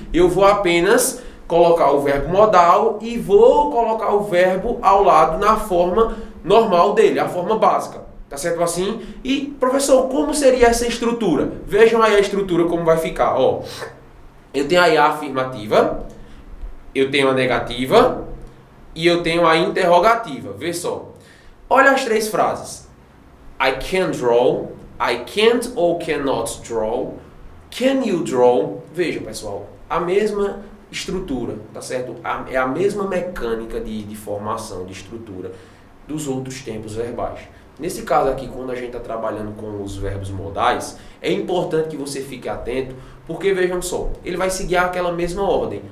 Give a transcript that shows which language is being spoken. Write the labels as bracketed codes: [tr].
[pt] Eu vou apenas colocar o verbo modal e vou colocar o verbo ao lado na forma normal dele, a forma básica. Tá certo assim? E, professor, como seria essa estrutura? Vejam aí a estrutura como vai ficar. Ó, eu tenho aí a afirmativa, eu tenho a negativa e eu tenho a interrogativa. Vê só. Olha as três frases. [en] I can draw, I can't ou cannot draw, can you draw? [pt] Vejam, pessoal, a mesma estrutura, tá certo? É a mesma mecânica de formação, de estrutura dos outros tempos verbais. Nesse caso aqui, quando a gente está trabalhando com os verbos modais, é importante que você fique atento, porque vejam só, ele vai seguir aquela mesma ordem.